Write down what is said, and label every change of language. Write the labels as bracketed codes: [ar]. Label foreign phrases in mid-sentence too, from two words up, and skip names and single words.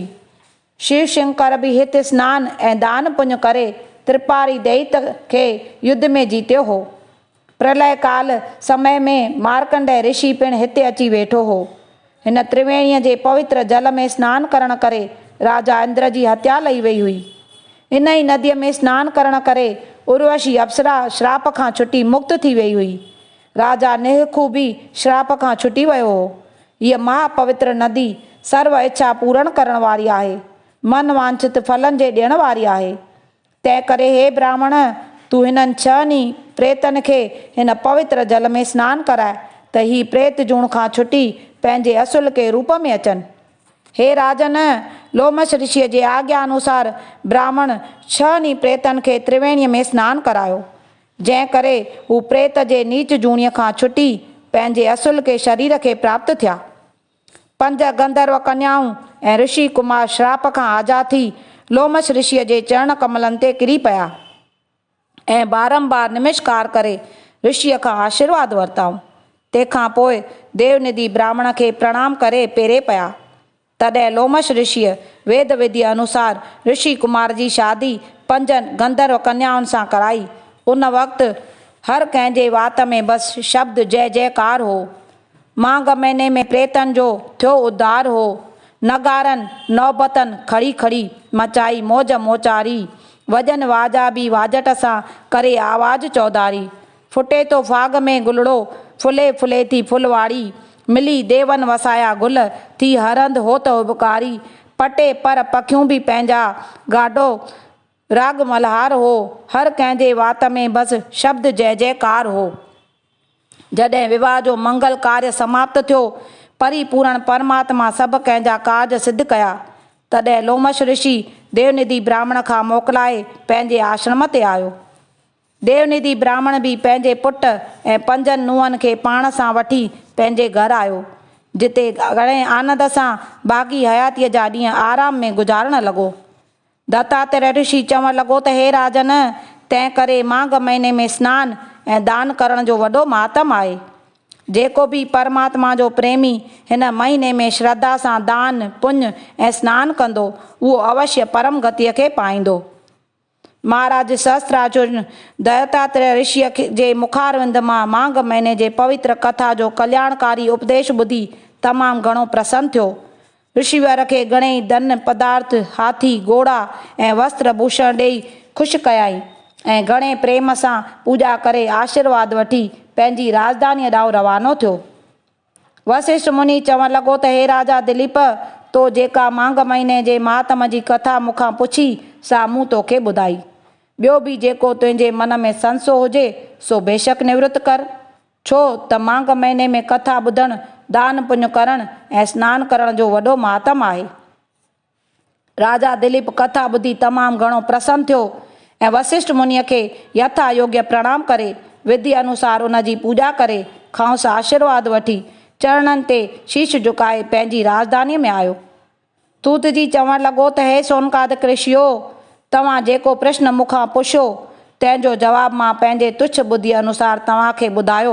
[sd] शिव शंकर बि हिते सनानु ऐं दान पुञ करे त्रिपारी दैत खे युद्ध में जीतियो हो। प्रलय काल समय में मार्कंडेय ऋषि पिणु हिते अची वेठो हो। हिन त्रिवेणीअ जे पवित्र जल में सनानु करण करे राजा इंद्र जी हत्या लही वई हुई। इन ई नदीअ में सनानु करण करे उर्वशी अप्सरा श्राप खां छुटी मुक्त थी वई हुई। राजा निहखू बि श्राप खां छुटी वियो हो। हीअ महापवित्र नदी सर्व इच्छा पूर्ण करण वारी आहे, मन वांछित फलनि जे ॾियण वारी आहे। तंहिं करे हे ब्राह्मण, तूं हिननि 6 प्रेतनि खे हिन पवित्र जल में सनानु कराए त ही प्रेत जूण खां छुटी पंहिंजे असुल के रूप में अचनि। हे राजन, लोमश ऋषिअ जे आज्ञा अनुसार ब्राह्मण 6 प्रेतनि खे त्रिवेणीअ में सनानु करायो, जंहिं करे हू प्रेत जे नीच जूणीअ खां छुटी पंहिंजे असुल के शरीर खे प्राप्त थिया। 5 गंधर्व कन्याऊं ऐं ऋषि कुमार श्राप खां आज़ाद थी लोमश ऋषिअ जे चरण कमलनि ते किरी पिया ऐं बारंबार नमस्कार करे ऋषिअ खां आशीर्वाद वरिताऊं। तंहिंखां पोइ देवनिधि ब्राह्मण खे प्रणाम करे पेरे पिया। तॾहिं लोमश ऋषिअ वेद विधि अनुसार ऋषि कुमार जी शादी 5 गंधर्व कन्याउनि सां कराई। उन वक़्तु हर कंहिंजे वात में बसि शब्द जय जयकार हो। माघ महीने में प्रेतनि जो थियो उद्धार हो। नगारनि नौबतनि खड़ी खड़ी मचाई मौज मोचारी, वजन वाजा बि वाजट सां करे आवाज़ चौधारी। फुटे तो फाग में गुलड़ो, फुले फुले थी फुलवाड़ी, मिली देवन वसाया गुल, थी हरंद हो त उबकारी। पटे पर पखियूं बि पंहिंजा गाॾो राग मल्हार हो। हर कंहिंजे वात में बसि शब्द जय जयकार हो। जॾहिं विवाह जो मंगल कार्य समाप्त थियो, परिपूर्ण परमात्मा सभु कंहिंजा कार्ज सिद्ध कया, तॾहिं लोमश ऋषि देवनिधि ब्राह्मण खां मोकिलाए पंहिंजे आश्रम ते आयो। देवनिधि ब्राह्मण बि पंहिंजे पुट ऐं 5 नुंहंनि खे पाण सां वठी पंहिंजे घर आयो, जिते घणे आनंद सां बाक़ी हयातीअ जा ॾींहं आराम में गुज़ारण लॻो। दत्तात्रेय ऋषि चवणु लॻो त हे राजन, तंहिं करे माघ महीने में सनानु ऐं दान करण जो वॾो महात्म आहे। जेको भी परमात्मा जो प्रेमी हिन महीने में श्रद्धा सां दान पुण्य ऐं सनानु कंदो उहो अवश्य परम गतिअ खे पाईंदो। महाराज सहस्त्रार्जुन दत्तात्रेय ऋषिअ जे मुखारविंद मां माघ महीने जे पवित्र कथा जो कल्याणकारी उपदेश ॿुधी तमामु घणो प्रसन्न थियो। ऋषिवर खे घणेई धन पदार्थ हाथी घोड़ा ऐं वस्त्र भूषण ॾेई ख़ुशि कयाई ऐं घणे प्रेम सां पूॼा करे आशीर्वाद वठी पंहिंजी राजधानीअ ॾांहुं रवानो थियो। वशिष्ठ मुनि चवणु लॻो त हे राजा दिलीप, तो जेका माघ महीने जे महात्म जी कथा मूंखां पुछी सा मूं तोखे ॿुधाई। ॿियो बि जेको तुंहिंजे मन में संशय हुजे सो बेशक निवृत्त कर। छो त माघ महीने में कथा ॿुधणु दान पुण्य करणु ऐं सनानु करण जो वॾो महात्म आहे। राजा दिलीप कथा ॿुधी तमामु घणो प्रसन्न थियो ऐं वशिष्ठ मुनीअ खे यथा योग्य प्रणाम करे विधि अनुसार उन जी पूॼा करे खांस आशीर्वाद वठी चरणनि ते शीश झुकाए पंहिंजी राजधानीअ में आयो। तूत जी चवणु लॻो त हे सोनकादिक ऋषियो, तव्हां जेको प्रश्न मूंखां पुछियो तंहिंजो जवाबु मां पंहिंजे तुच्छ ॿुधी अनुसार तव्हांखे ॿुधायो।